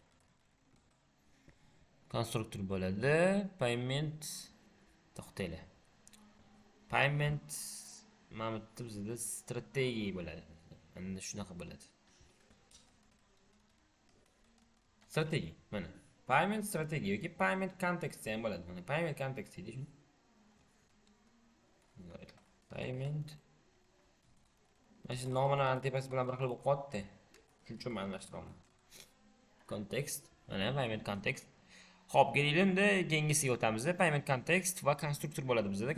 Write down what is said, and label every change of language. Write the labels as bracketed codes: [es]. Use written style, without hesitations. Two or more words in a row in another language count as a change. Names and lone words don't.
[uz] Konstruktor bo'ladi. Payment to'xtaylar. Payment mana bu bizda strategiya bo'ladi. Endi shunaqa bo'ladi. Strategiya mana. [en] Payment strategy [uz] yoki [en] payment context [uz] ham bo'ladi. Mana [en] payment context [uz] deydi shuni. Payment. Mana shu nomini antepasi bilan bir xil bo'lib qoldi. Shuning uchun men almashtiraman. Context, mana [en] payment context. [uz] Xo'p, kelinglar-da, keyingisiga o'tamiz. [en] Payment context [uz] va konstruktor bo'ladi bizda.